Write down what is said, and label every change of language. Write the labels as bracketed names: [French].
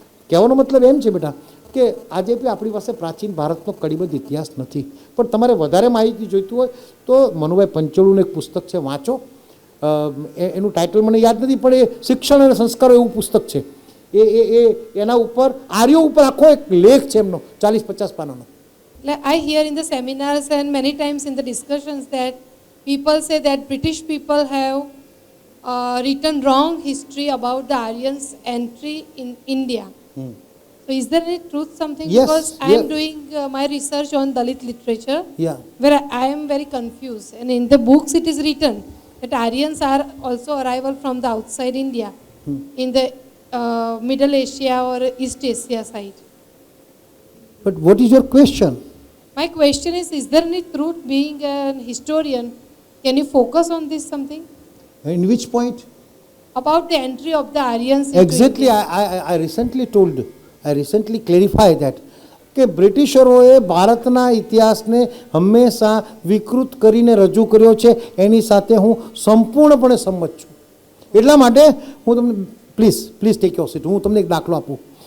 [Gujarati] કહેવાનો મતલબ એમ છે બેટા કે આજે બી આપણી પાસે પ્રાચીન ભારતનો કડીબદ્ધ ઇતિહાસ નથી, પણ તમારે વધારે માહિતી જોઈતી હોય તો મનુભાઈ પંચોળીનું એક પુસ્તક છે, વાંચો. એનું ટાઇટલ મને યાદ નથી, પણ એ શિક્ષણ અને સંસ્કારો એવું પુસ્તક છે. એના ઉપર આર્યો ઉપર આખો એક લેખ છે એમનો 40-50 પાનાનો. [English] I hear in the seminars and many times in the discussions that people say that British people have written wrong history about the Aryans' entry in India. So is there any truth something? Yes, Because I am yeah. doing my research on Dalit literature, Yeah. where I am very confused. And in the books it is written that Aryans are also arrival from the outside India, in the Middle Asia or East Asia side. But what is your question? My question is there any truth being an historian? Can you focus on this something? In which point? About the entry of the Aryans into Exactly, India. I recently clarified that [Gujarati] કે બ્રિટિશરોએ ભારતના ઇતિહાસને હંમેશા વિકૃત કરીને રજૂ કર્યો છે, એની સાથે હું સંપૂર્ણપણે સંમત છું. એટલા માટે હું તમને [English] please take your seat, [Gujarati] હું તમને એક દાખલો આપું.